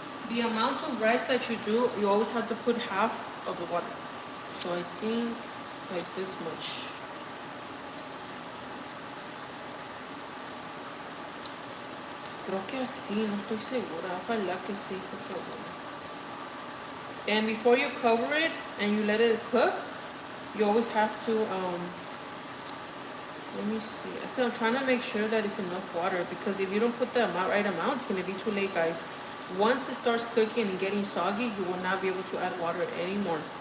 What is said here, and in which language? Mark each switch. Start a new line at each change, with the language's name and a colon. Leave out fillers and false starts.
English: The amount of rice that you do, you always have to put half of the water. So I think like this much.
Spanish: Creo que así, no estoy segura. Ojalá que sí se puede.
English: And before you cover it and you let it cook, you always have to, let me see. I'm trying to make sure that it's enough water, because if you don't put the right amount, it's going to be too late, guys. Once it starts cooking and getting soggy, you will not be able to add water anymore.